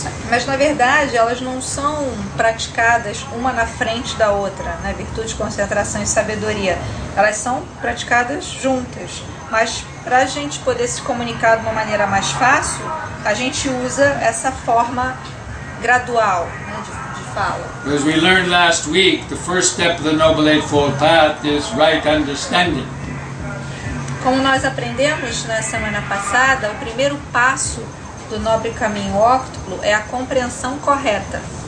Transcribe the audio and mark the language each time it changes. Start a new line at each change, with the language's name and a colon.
Portuguese: Mas na verdade elas não são praticadas uma na frente da outra, né? Virtude, concentração e sabedoria. Elas são praticadas juntas. Mas para a gente poder se comunicar de uma maneira mais fácil, a gente usa essa forma gradual, né, de fala.
English: As we learned last week, the first step of the Noble Eightfold Path is right understanding.
Portuguese: Como nós aprendemos na semana passada, o primeiro passo do nobre caminho óctuplo é a compreensão correta,